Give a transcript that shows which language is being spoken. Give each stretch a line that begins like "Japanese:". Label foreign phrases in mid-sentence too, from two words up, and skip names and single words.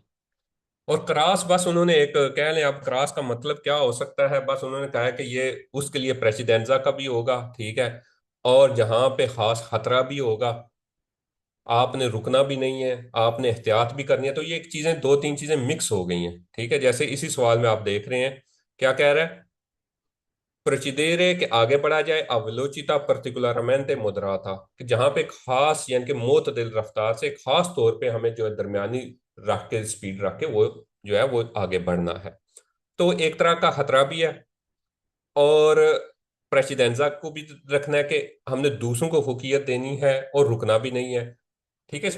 Hindi: और क्रॉस, बस उन्होंने एक कह लें, अब क्रॉस का मतलब क्या हो सकता है, बस उन्होंने कहा है कि ये उसके लिए प्रेसिडेंजा का भी होगा, ठीक है, और जहां पे खास खतरा भी होगा, आपने रुकना भी नहीं है, आपने एहतियात भी करनी है। तो ये एक चीजें, दो तीन चीजें मिक्स हो गई हैं, ठीक है। जैसे इसी सवाल में आप देख रहे हैं, क्या कह रहा है, प्रोसीडेरे के आगे बढ़ा जाए
Italian: a velocità particolarmente moderata,
Hindi: कि जहां पे खास यानी कि मोतदिल रफ्तार से खास तौर पे हमें जो है दरमियानी रख के, स्पीड रख के वो जो है वो आगे बढ़ना है। तो एक तरह का खतरा भी है, और प्रेसिडेंजा को भी रखना है कि हमने दूसरों को फौकियत देनी है और रुकना भी नहीं है, ठीक है।